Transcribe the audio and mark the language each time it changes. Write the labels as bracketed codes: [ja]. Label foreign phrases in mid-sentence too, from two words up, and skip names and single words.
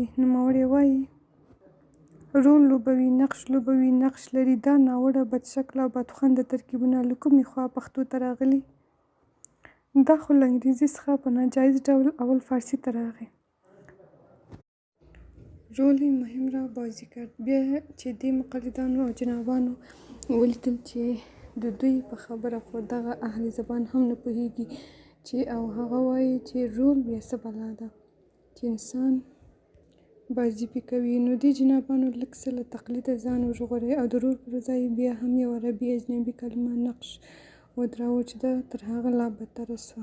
[ps] نوموړی وایي رول لوبوي، نقش لوبوي، نقش لري. دا ناوړه، بدشکله او بدخونده ترکیبونه له کومې خوا پښتو ته راغلي؟ دا خو له انګریزي څخه په ناجایز ډول اول فارسي ته راغی. [fa] رول مهم را بازی کرد. [ps] بیا چې دې مقلدانو او جنابانو ولیدل چې د دوی په خبره خو دغه اهل زبان هم نه پوهېږي چې او هغه وایي چې رول بیا څه بلا ده چې انسان بازي پې کوي، نو دې جنابانو لږ څه له تقلیده ځان وژغورئ او د رول پر ځای بیا هم یو عربي اجنبي کلمه نقش ودراوه چې دا تر هغه لا بدتره سوه.